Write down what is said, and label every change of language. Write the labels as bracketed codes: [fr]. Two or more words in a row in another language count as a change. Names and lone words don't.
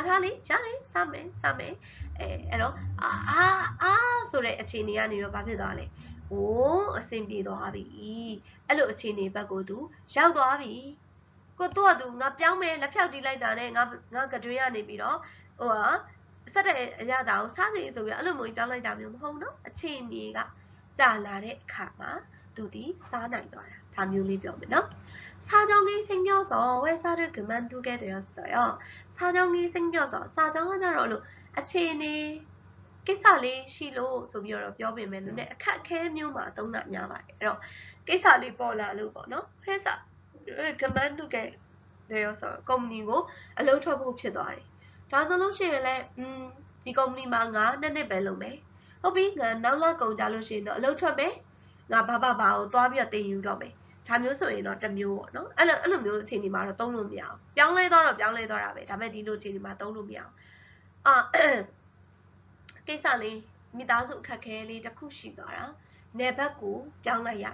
[my] ထားလေးရတယ်စားမယ်အဲ့တော့ဆိုတဲ့အခြေအနေကနေတော့ဘာဖြစ်သွားလဲအဆင်ပြေသွားပြီအဲ့လိုအခြေအနေဘက်ကိုသူရောက်သွားပြီကိုတော့သူငါပြောင်းမယ်လက်ဖြောက်တီးလိုက်တာနဲ့ငါကတွေးရနေပြီးတော့ဆက်တဲ့အရာတာကိုစားစီဆိုပြီးအဲ့လိုမျိုးပြောင်းလိုက်တာမျိုးမဟုတ်နော်အခြေအနေကကြာလာတဲ့အခါမှာသူဒီစားနိုင်သွားတာဒါမျိုးလေးပြောမယ်နော် [ko] 사정이 생겨서 회사를 그만두게 되었어요. 사정이 생겨서 사정은 잘 어려 [my] အခြေအနေကိစ္စလေးရှိလို့ဆိုပြီးတော့ပြောပြင်မယ်လို့နဲ့အခက်အခဲမျိုးမှာသုံးတာများပါတယ်အဲ့တော့ကိစ္စလေးပေါ်လာလို့ပေါ့နော် [ko] 회사 그만두게 되어서 [my] ကုမ္ပဏီကိုအလုပ်ထွက်ဖို့ဖြစ်သွားတယ်ဒါဆိုလို့ရှိရင်လည်းဒီကုမ္ပဏီမှာငါနှစ်ပဲလုပ်မယ်ဟုတ်ပြီငါနောက်လကုန်ကြလို့ရှိရင်တော့အလုပ်ထွက်မယ်ငါဘာ ကိုသွားပြီးတော့တင်ယူတော့မယ်ဒါမျိုးဆိုရင်တော့တစ်မျိုးပေါ့နော်အဲ့လိုမျိုးအခြေအနေမှာတော့သုံးလို့မရအောင်ပြောင်းလဲသွားတာပဲဒါပေမဲ့ဒီလိုအခြေအနေမှာသုံးလို့မရအောင်ကိစ္စလေးမိသားစုအခက်ခဲလေးတစ်ခုရှိသွားတာနယ်ဘက်ကိုပြောင်းလိုက်